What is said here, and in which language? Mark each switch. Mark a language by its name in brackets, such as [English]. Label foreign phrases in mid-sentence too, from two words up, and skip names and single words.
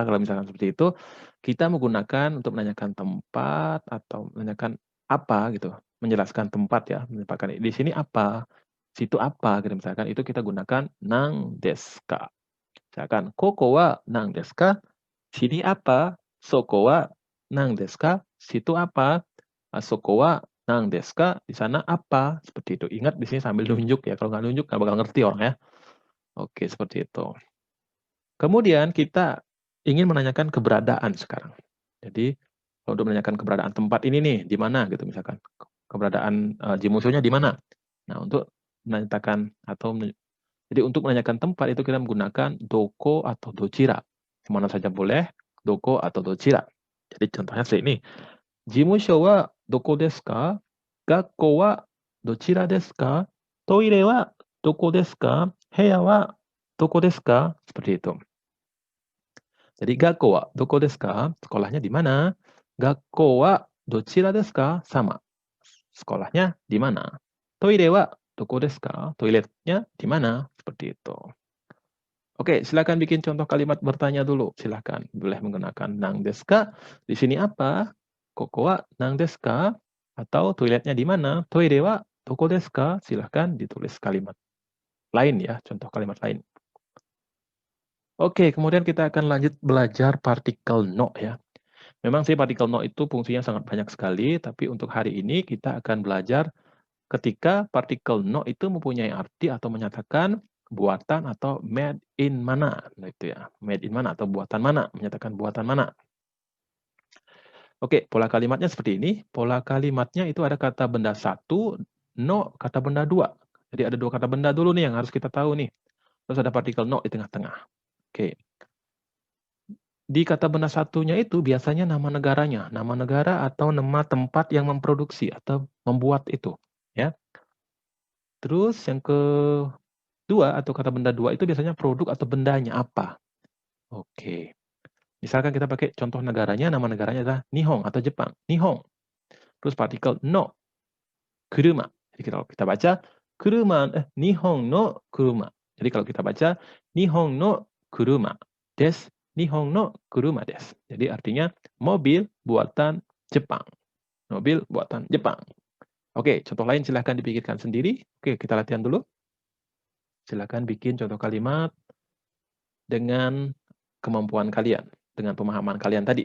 [Indonesian] Kalau misalkan seperti itu, kita menggunakan untuk menanyakan tempat atau menanyakan apa gitu, menjelaskan tempat ya, menempatkan di sini apa, situ apa gitu misalkan itu kita gunakan [Japanese] なんですか. Misalkan ここはなんですか? [Indonesian] Sini apa? [Japanese] そこはなんですか? [Indonesian] Situ apa? [Japanese] そこはなんですか? [Indonesian] Di sana apa? Seperti itu. Ingat di sini sambil nunjuk ya. Kalau nggak nunjuk nggak bakal ngerti orang ya. Oke, seperti itu. Kemudian kita ingin menanyakan keberadaan sekarang. Jadi untuk menanyakan keberadaan tempat ini nih di mana gitu misalkan. Keberadaan jimusonya di mana. Nah, untuk menanyakan atau jadi untuk menanyakan tempat itu kita menggunakan doko atau dochira. Kemana saja boleh, doko atau dochira. Jadi contohnya seperti ini. [Japanese] 事務所はどこですか? 学校はどちらですか？トイレはどこですか? 部屋はどこですか? [Indonesian] Seperti itu. Jadi [Japanese] 学校はどこですか? [Indonesian] Sekolahnya di mana? [Japanese] 学校はどちらですか? [Indonesian] Sama. Sekolahnya di mana? [Japanese] トイレはどこですか? [Indonesian] Toiletnya di mana? Seperti itu. Oke, silakan bikin contoh kalimat bertanya dulu. Silakan, boleh menggunakan [Japanese] なんですか? [Indonesian] Di sini apa? [Japanese] ここはなんですか? [Indonesian] Atau toiletnya di mana? [Japanese] トイレはどこですか? [Indonesian] Silakan ditulis kalimat lain ya, contoh kalimat lain. Oke, kemudian kita akan lanjut belajar partikel no ya. Memang sih partikel no itu fungsinya sangat banyak sekali, tapi untuk hari ini kita akan belajar ketika partikel no itu mempunyai arti atau menyatakan buatan atau [English] made in [Indonesian] mana, nah itu ya. [English] Made in [Indonesian] mana atau buatan mana, menyatakan buatan mana. Oke, pola kalimatnya seperti ini. Pola kalimatnya itu ada kata benda satu, no kata benda dua. Jadi ada dua kata benda dulu nih yang harus kita tahu nih. Terus ada partikel no di tengah-tengah. Oke. Di kata benda satunya itu biasanya nama negaranya, nama negara atau nama tempat yang memproduksi atau membuat itu, ya. Terus yang kedua atau kata benda dua itu biasanya produk atau bendanya apa. Oke. Misalkan kita pakai contoh negaranya, nama negaranya adalah Nihon atau Jepang. Nihon. Terus partikel no, kuruma. Jadi kalau kita baca [Japanese] 日本の車. [Indonesian] Jadi kalau kita baca [Japanese] 日本の車です、日本の車です. [Indonesian] Jadi artinya mobil buatan Jepang. Mobil buatan Jepang. Oke, contoh lain silahkan dipikirkan sendiri. Oke, kita latihan dulu. Silahkan bikin contoh kalimat dengan kemampuan kalian, dengan pemahaman kalian tadi.